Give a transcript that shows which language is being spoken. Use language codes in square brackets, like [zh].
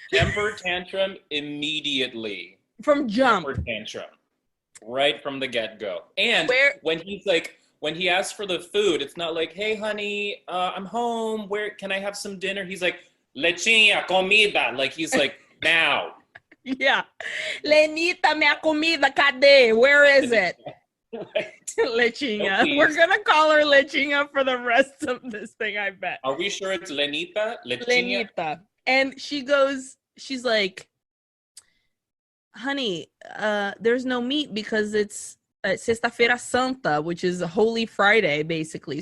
[en] Temper tantrum immediately. From jump. Temper tantrum. Right from the get-go. And when he asks for the food, it's not like, hey, honey, I'm home. Where can I have some dinner? He's like, lechina, [pt] comida. [en] Like, he's like, now. Yeah. [pt] Lenita, minha comida, cadê? [en] Where is it? Right. Lechina. No, we're going to call her Lechina for the rest of this thing, I bet. Are we sure it's Lenita? Lenita. And she's like, honey, there's no meat because it's Sexta-feira Santa, which is a Holy Friday, basically.